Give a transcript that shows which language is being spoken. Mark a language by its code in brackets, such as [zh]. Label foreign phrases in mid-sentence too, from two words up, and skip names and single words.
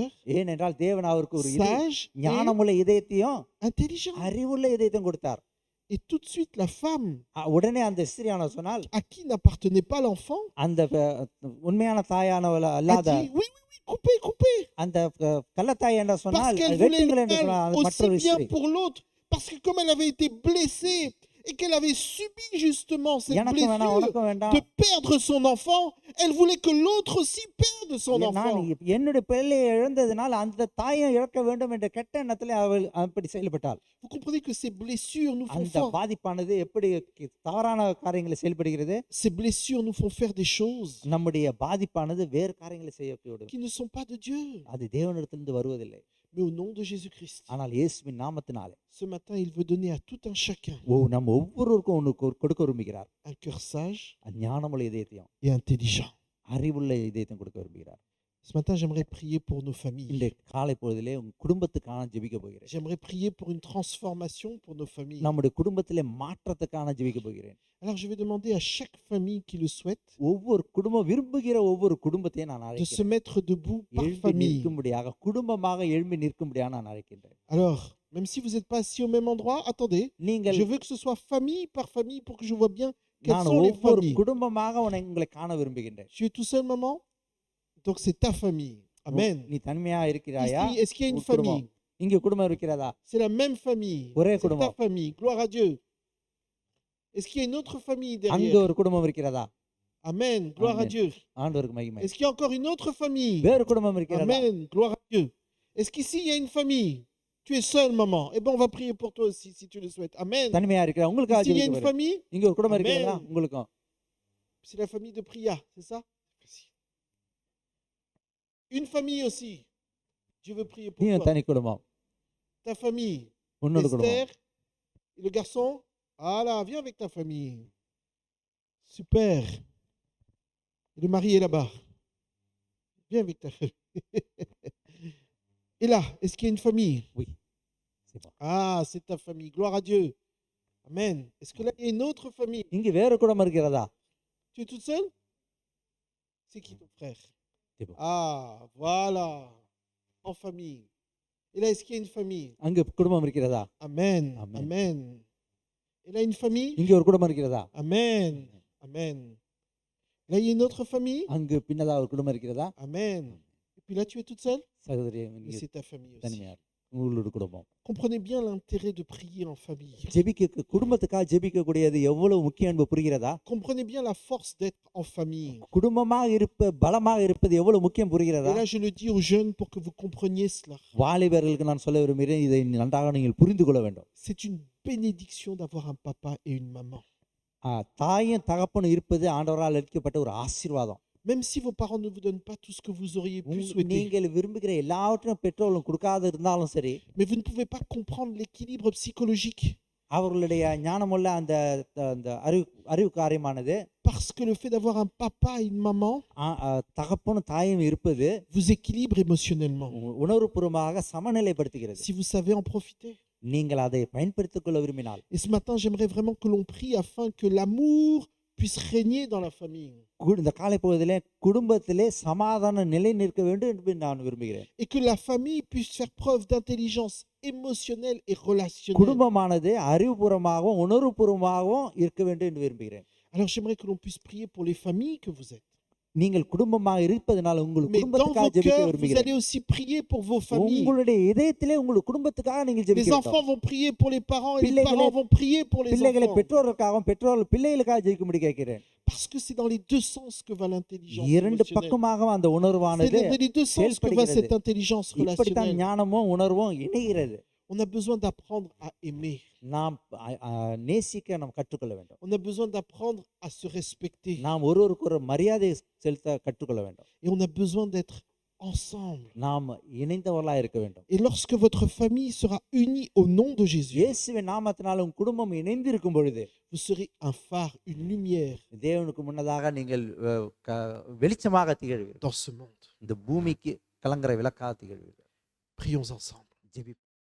[ta] ஏனென்றால் தேவன் அவருக்கு ஒரு [fr] sage et [ta] ஞானமுள்ள இதயத்தையும் [fr] intelligent. [ta] அறிவுள்ள இதயத்தையும் கொடுத்தார். [fr] Et tout de suite, la femme [ta] உடனே அந்த ஸ்திரியானவர் சொன்னால், [fr] à qui n'appartenait pas l'enfant [ta] அந்த உண்மையான தாயானவள் [fr] a [ta] அல்லாத [fr] dit oui, oui, oui, coupez, coupez. [ta] அந்த கள்ளத்தாய் என்று [fr] Parce [ta] சொன்னால் [fr] qu'elle voulait [ta] வெட்டுங்கள் [fr] le [ta] என்று சொன்னால் [fr] mal [ta] அது [fr] aussi [ta] மற்றொரு [fr] bien [ta] ஸ்திரீ. [fr] pour l'autre. Parce que comme elle avait été blessée et qu'elle avait subi justement cette [ta] எனக்கும் வேண்டாம் [fr] blessure [ta] உனக்கும் வேண்டாம், [fr] de perdre son enfant, elle voulait que l'autre aussi perde son [ta] நான் [fr] enfant. [ta] என்னுடைய பிள்ளையை இழந்ததினால் அந்த தாயை இழக்க வேண்டும் என்ற கெட்ட எண்ணத்திலே அவள் அப்படி செயல்பட்டாள். [fr] Vous comprenez que ces blessures nous font [ta] அந்த [fr] fort. [ta] பாதிப்பானது எப்படி தவறான காரியங்களை செயல்படுகிறது? [fr] Ces blessures nous font faire des choses [ta] நம்முடைய பாதிப்பானது வேறு காரியங்களை செய்யக்கூடும். [fr] qui ne sont pas de Dieu, [ta] அது தேவனிடத்திலிருந்து வருவதில்லை, [fr] mais au nom de Jésus-Christ. [ta] ஆனால் இயேசுவின் நாமத்தினாலே [fr] Ce matin, il veut donner à tout un chacun [ta] நம்ம ஒவ்வொருவருக்கும் ஒன்று கொடுக்க விரும்புகிறார். [fr] un cœur sage [ta] ஞானமுள்ள இதயத்தையும் [fr] et intelligent. [ta] அறிவுள்ள இதயத்தையும் கொடுக்க விரும்புகிறார். [fr] Ce matin, j'aimerais prier pour nos [ta] இந்த [fr] familles. [ta] காலை பொழுதிலே உங்க குடும்பத்துக்கான ஜெபிக்க போகிறேன். [fr] J'aimerais prier pour une transformation pour nos familles. [ta] நம்முடைய குடும்பத்திலே மாற்றத்துக்கான ஜெபிக்க போகிறேன். [fr] Alors, je vais demander à chaque famille qui le souhaite [ta] ஒவ்வொரு குடும்பம் விரும்புகிற ஒவ்வொரு குடும்பத்தையும் நான் [fr] de se [ta] அழைக்கிறேன். [fr] mettre debout par [ta] எழும்பி [fr] famille. [ta] நிற்கும்படியாக குடும்பமாக எழும்பி நிற்கும்படியாக நான் அழைக்கின்றேன். [fr] Alors, même si vous n'êtes pas assis au même endroit, attendez. [ta] நீங்கள் [fr] Je veux que ce soit famille par famille pour que je vois bien quelles [ta] நான் [fr] sont les [ta] ஒவ்வொரு [fr] familles. [ta] குடும்பமாக உங்களை காண விரும்புகின்றேன். [fr] Tu es tout seul, maman? Donc, c'est ta famille. Amen. [ta] நீ தனிமையா இருக்கிறாயா? [fr] Ici, est-ce qu'il y a une [ta] உன் குடும்பம். [fr] famille? [ta] இங்க குடும்பம் இருக்கிறதா? [fr] C'est la même famille. [ta] ஒரே [fr] C'est ta [ta] குடும்பம். [fr] famille. Gloire à Dieu. Est-ce qu'il y a une autre famille [ta] அங்க [fr] derrière? [ta] ஒரு குடும்பம் இருக்கிறதா? [fr] Amen. Gloire à Amen. Dieu. [ta] ஆண்டவருக்கு மகிமை. [fr] Est-ce qu'il y a encore une autre famille? [ta] வேறு குடும்பம் இருக்கிறதா? [fr] Amen. Gloire à Dieu. Est-ce qu'ici, il y a une famille? Tu es seule, maman. Eh bien, on va prier pour toi aussi, si tu le souhaites. Amen. [ta] தனிமையா இருக்கிற உங்களுக்காக [fr] Ici, il y a [ta] ஜெபிக்க [fr] une [ta] போகிறேன். [fr] famille? [ta] இங்க ஒரு குடும்பம் Amen. இருக்கிறதா? உங்களுக்கும். [fr] C'est la famille de Priya, c'est ça? Une famille aussi. Dieu veut prier pour [ta] நீயும் [fr] toi. [ta] தனி குடும்பம். [fr] Ta famille. [ta] உன்னோட குடும்பம். [fr] Esther, et le garçon. Ah là, viens avec ta famille. Super. Et le mari est là-bas. Viens avec ta famille. Et là, est-ce qu'il y a une famille? Oui. C'est bon. Ah, c'est ta famille. Gloire à Dieu. Amen. Est-ce que là, il y a une autre famille? [ta] இங்க வேறு குடும்பம் இருக்கிறதா? [fr] Tu es toute seule? C'est qui ton frère? C'est bon. Ah, voilà. En famille. Et là, est-ce qu'il y a une famille? [ta] அங்க குடும்பம் இருக்கிறதா? [fr] Amen. Amen. Amen. Et là, une famille? [ta] இங்க ஒரு குடும்பம் இருக்கிறதா? [fr] Amen. Amen. Là, il y a une autre famille? [ta] அங்க பின்னதா ஒரு குடும்பம் இருக்கிறதா? [fr] Amen. Et puis là, tu es toute seule? [ta] சகோதரி [fr] Mais [ta] நீங்க [fr] c'est ta famille aussi. [ta] தனிமையா உங்களோட குடும்பம். [fr] Comprenez bien l'intérêt de prier en famille. [ta] ஜெபிக்க குடும்பத்துக்காக ஜெபிக்கக்கூடியது எவ்வளவு முக்கியம் என்பது புரிகிறதா? [fr] Comprenez bien la force d'être en famille. [ta] குடும்பமாக பலமாக இருப்பது எவ்வளவு முக்கியம் புரிகிறதா? [fr] Et là, je le dis aux jeunes pour que vous compreniez cela. [ta] வாலிபர்களுக்கு நான் சொல்ல விரும்புகிறேன், இதை நன்றாக நீங்கள் புரிந்து கொள்ள வேண்டும். [fr] C'est une bénédiction d'avoir un papa et une maman. [ta] தாயும் தகப்பனும் இருப்பது ஆண்டவரால் அளிக்கப்பட்ட ஒரு ஆசீர்வாதம். [fr] Même si vos parents ne vous donnent pas tout ce que vous auriez pu souhaiter. [ta] நீங்கள் விரும்புகிற எல்லாவற்றையும் பெற்றோர்களும் கொடுக்காத இருந்தாலும் சரி, [fr] Mais vous ne pouvez pas comprendre l'équilibre psychologique. [ta] அவர்களுடைய ஞானமுள்ள அந்த அந்த அறிவு காரியமானது [fr] Parce que le fait d'avoir un papa et une maman [ta] தகப்பனும் தாயும் இருப்பது [fr] vous équilibre émotionnellement. [ta] உணர்வுபூர்வமாக சமநிலைப்படுத்துகிறது. [fr] Si vous savez en profiter. [ta] நீங்கள் அதை பயன்படுத்திக் கொள்ள விரும்பினால். [fr] Et ce matin, j'aimerais vraiment que l'on prie afin que l'amour puisse régner dans la famille. [ta] இந்த காலை பொழுதிலே குடும்பத்திலே சமாதானம் நிலை நிற்க வேண்டும் என்று நான் விரும்புகிறேன். [fr] Et que la famille puisse faire preuve d'intelligence émotionnelle et relationnelle. [ta] குடும்பமானது அறிவுபூர்வமாகவும் உணர்வுபூர்வமாகவும் இருக்க வேண்டும் என்று விரும்புகிறேன். [fr] Alors j'aimerais que l'on puisse prier pour les familles que vous êtes. [ta] நீங்கள் குடும்பமாக இருப்பதனால உங்கள் [fr] Mais dans [ta] குடும்பத்துக்காக [fr] vos [ta] ஜெபிக்க [fr] cœurs, vous [ta] விரும்புகிறேன். [fr] allez aussi prier pour vos familles. [ta] உங்களுடைய இதயத்திலே உங்கள் குடும்பத்துக்காக நீங்கள் [fr] Les [ta] ஜெபிக்க [fr] enfants [ta] வேண்டும். [fr] vont prier pour les parents et les [ta] பிள்ளைகளை- [fr] parents vont prier pour les [ta] பிள்ளைகளை [fr] enfants. [ta] பெற்றோருக்காகவும் பெற்றோர்கள் பிள்ளைகளுக்காக ஜெபிக்கும்படி கேட்கிறேன். [fr] Parce que c'est dans les deux sens que va l'intelligence [ta] இரண்டு [fr] relationnelle. [ta] பக்கமாகவும் அந்த [fr] C'est [ta] உணர்வானது [fr] dans les deux sens que va [ta] செயல்படுகிறது. [fr] cette intelligence [ta] இப்படித்தான் [fr] relationnelle. [ta] ஞானமும் உணர்வும் இணைகிறது. [fr] On a besoin d'apprendre à aimer. [ta] நாம் நேசிக்க நாம் கற்றுக்கொள்ள வேண்டும். [fr] On a besoin d'apprendre à se respecter. [ta] நாம் ஒருவருக்கு ஒரு மரியாதை செலுத்த கற்றுக்கொள்ள வேண்டும். [fr] Et on a besoin d'être ensemble. [ta] நாம் இணைந்தவர்களாக இருக்க வேண்டும். [fr] Et lorsque votre famille sera unie au nom de Jésus, [ta] இயேசுவின் நாமத்தினால் உன் குடும்பம் இணைந்திருக்கும் பொழுது [fr] vous serez un phare, une lumière [ta] தேவனுக்கு முன்னதாக நீங்கள் வெளிச்சமாக திகழ்வீர்கள். [fr] dans ce monde. [ta] இந்த பூமிக்கு கலங்கரை விளக்காக திகழ்வீர்கள். [fr] Prions ensemble. [ta] ஜெபி